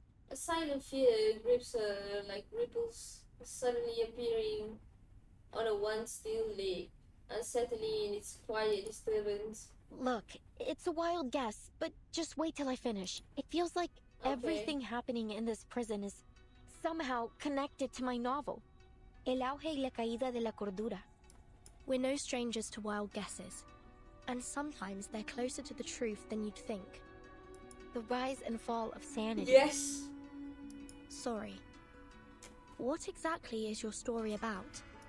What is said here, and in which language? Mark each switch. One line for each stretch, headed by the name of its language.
English: A silent fear grips her like ripples suddenly appearing on a once still lake, unsettling in its quiet disturbance. Look, it's a wild guess, but just wait till I finish. It feels like everything happening in this prison is somehow connected to my novel.
Spanish: El auge y la caída de la cordura.
English: We're no strangers to wild guesses, and sometimes they're closer to the truth than you'd think. The rise and fall of sanity. Yes! Sorry. What exactly is your story about?